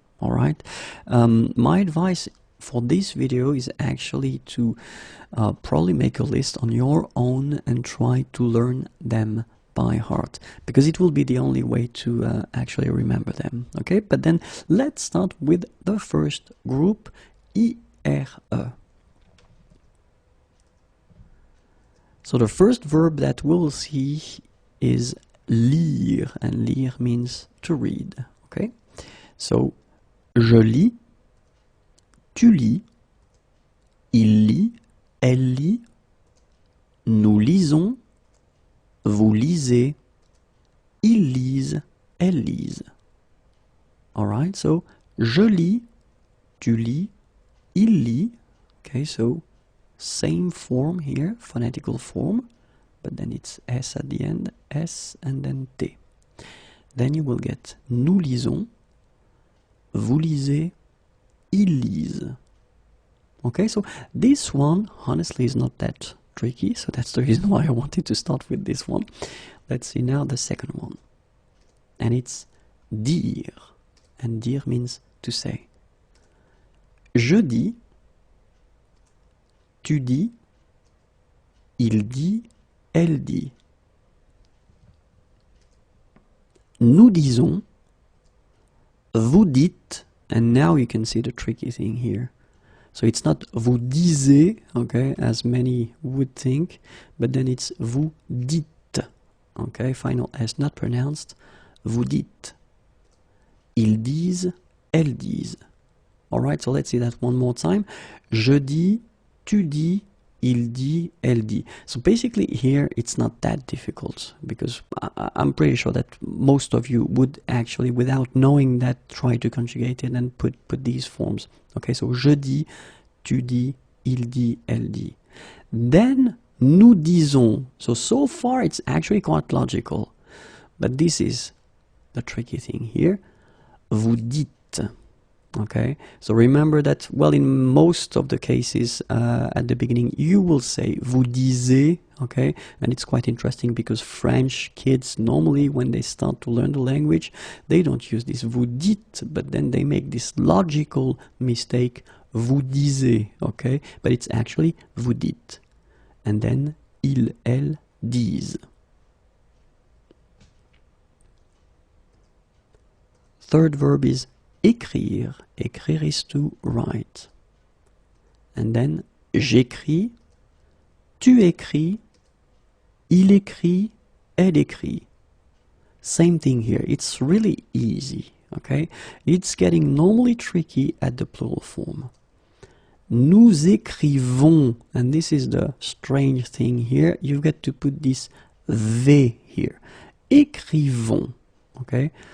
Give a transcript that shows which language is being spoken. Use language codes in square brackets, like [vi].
[en] Alright, my advice for this video is actually to probably make a list on your own and try to learn them by heart, because it will be the only way to actually remember them. Okay, but then let's start with the first group, IRE. So the first verb that we'll see is lire, and lire means to read. [fr] Okay, so je lis, tu lis, il lit, elle lit, nous lisons, vous lisez, ils lisent, elles lisent. Alright, so je lis, tu lis, il lit. [en] Okay, so same form here, phonetical form, but then it's S at the end, S and then T. Then you will get [fr] nous lisons, vous lisez, ils lisent. [en] Okay, so this one honestly is not that tricky, so that's the reason why I wanted to start with this one. Let's see now the second one, and it's dire, and dire means to say. [fr] Je dis, tu dis, il dit, elle dit. Nous disons, vous dites, [en] and now you can see the tricky thing here. So it's not [fr] vous disiez, [en] okay, as many would think, but then it's [fr] vous dites, [en] okay, final S not pronounced, vous dites. [fr] Ils disent, elles disent. [en] Alright, so let's see that one more time. [fr] Je dis, tu dis, il dit, elle dit. [en] So basically here it's not that difficult, because I'm pretty sure that most of you would actually, without knowing that, try to conjugate it and put these forms. [fr] Okay, so je dis, tu dis, il dit, elle dit. Then nous disons. [en] So far it's actually quite logical, but this is the tricky thing here. [fr] Vous dites. [en] Okay, so remember that, well, in most of the cases at the beginning you will say [fr] vous disiez, [en] okay, and it's quite interesting because French kids normally when they start to learn the language they don't use this [fr] vous dites, [en] but then they make this logical mistake, vous disiez, okay, but it's actually vous dites, and then [fr] ils, elles disent. [en] Third verb is écrire. Écrire is to write. And then [fr] j'écris, tu écris, il écrit, elle écrit. [en] Same thing here. It's really easy, okay? It's getting normally tricky at the plural form. [fr] Nous écrivons, [en] and this is the strange thing here. You've got to put this V here. Écrivons, okay?